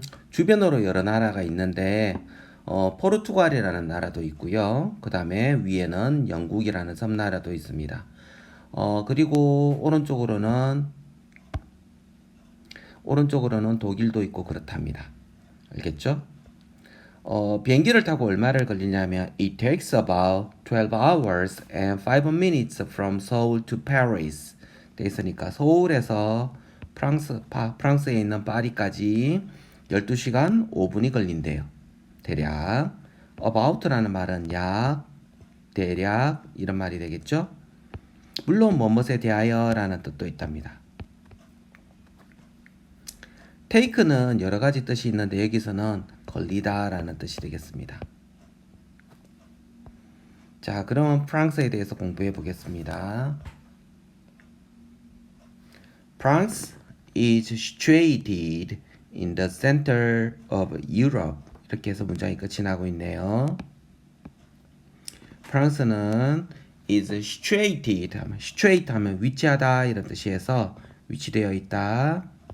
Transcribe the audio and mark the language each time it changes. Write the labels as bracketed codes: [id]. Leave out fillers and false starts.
[ko] 주변으로 여러 나라가 있는데 포르투갈이라는 나라도 있고요. 그 다음에 위에는 영국이라는 섬나라도 있습니다. 그리고 오른쪽으로는 독일도 있고 그렇답니다. 알겠죠? 비행기를 타고 얼마를 걸리냐면 [en] It takes about 12 hours and 5 minutes from Seoul to Paris. [ko] 돼 있으니까 서울에서 프랑스에 있는 파리까지 12시간 5분이 걸린대요. 대략 about라는 말은 약, 대략 이런 말이 되겠죠? 물론 뭐뭇에 대하여라는 뜻도 있답니다. take는 여러 가지 뜻이 있는데 여기서는 걸리다라는 뜻이 되겠습니다. 자, 그러면 프랑스에 대해서 공부해 보겠습니다. [en] France is situated in the center of Europe. [ko] 이렇게 해서 문장이 끝이 나고 있네요. 프랑스는 is situate 하면 위치하다 이런 뜻이어서 위치되어 있다.